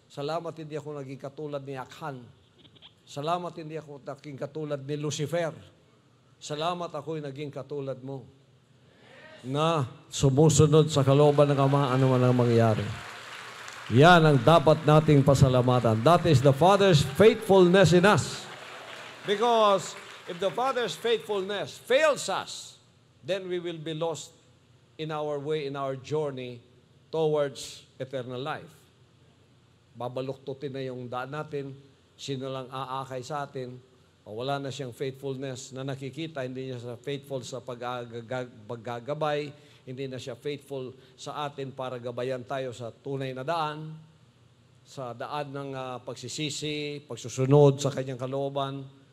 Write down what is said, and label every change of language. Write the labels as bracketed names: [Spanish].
[Filipino] Salamat, hindi ako naging katulad ni Akhan. Salamat, hindi ako naging katulad ni Lucifer. Salamat, ako'y naging katulad mo, na sumusunod sa kalooban ng Ama, ano man ang mangyari. Yan ang dapat nating pasalamatan. [English] That is the Father's faithfulness in us. Because if the Father's faithfulness fails us, then we will be lost in our way, in our journey towards eternal life. [Filipino] Babaluktutin na yung daan natin, sino lang aakay sa atin, o wala na siyang faithfulness na nakikita, hindi niya siya faithful sa paggagabay, hindi na siya faithful sa atin para gabayan tayo sa tunay na daan, sa daan ng pagsisisi, pagsusunod sa kanyang kalooban.